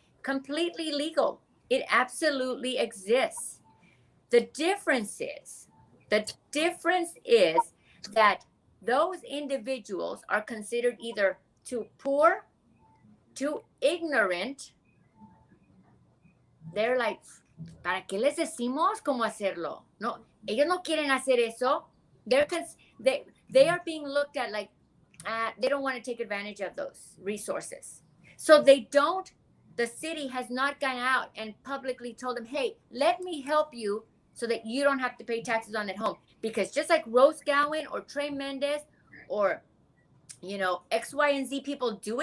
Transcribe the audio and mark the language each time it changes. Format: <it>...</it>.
<en>Completely legal. It absolutely exists. The difference is, the difference is that those individuals are considered either too poor, too ignorant. They're like,</en> <es>¿para qué les decimos cómo hacerlo? No, ellos no quieren hacer eso.</es> <en>They are being looked at like they don't want to take advantage of those resources. So the city has not gone out and publicly told them, hey, let me help you so that you don't have to pay taxes on that home. Because just like Rose Gowen or Trey Mendez or, X, Y, and Z people do</en>